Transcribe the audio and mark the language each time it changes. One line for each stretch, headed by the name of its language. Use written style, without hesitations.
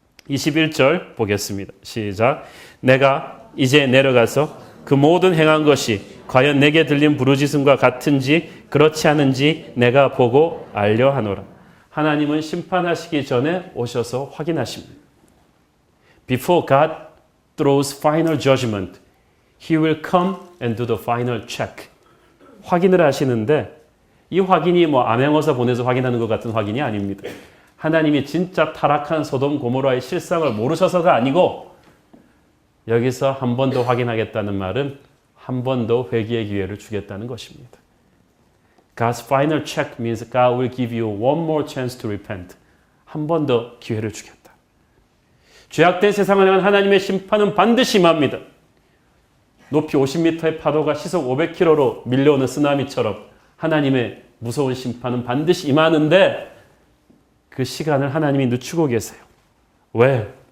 Korean: 21절 보겠습니다. 시작. 내가 이제 내려가서 그 모든 행한 것이 과연 내게 들린 부르짖음과 같은지 그렇지 않은지 내가 보고 알려 하노라. 하나님은 심판하시기 전에 오셔서 확인하십니다.
English: Before God throws final judgment, He will come and do the final check.
Korean: 확인을 하시는데 이 확인이 뭐 암행어사 보내서 확인하는 것 같은 확인이 아닙니다. 하나님이 진짜 타락한 소돔 고모라의 실상을 모르셔서가 아니고 여기서 한 번 더 확인하겠다는 말은 한 번 더 회개의 기회를 주겠다는 것입니다.
English: God's final check means God will give you one more chance to repent.
Korean: 한 번 더 기회를 주겠다. 죄악된 세상을 향한 하나님의 심판은 반드시 임합니다. 높이 50m의 파도가 시속 500km로 밀려오는 쓰나미처럼 하나님의 무서운 심판은 반드시 임하는데 그 시간을 하나님이 늦추고 계세요. 왜?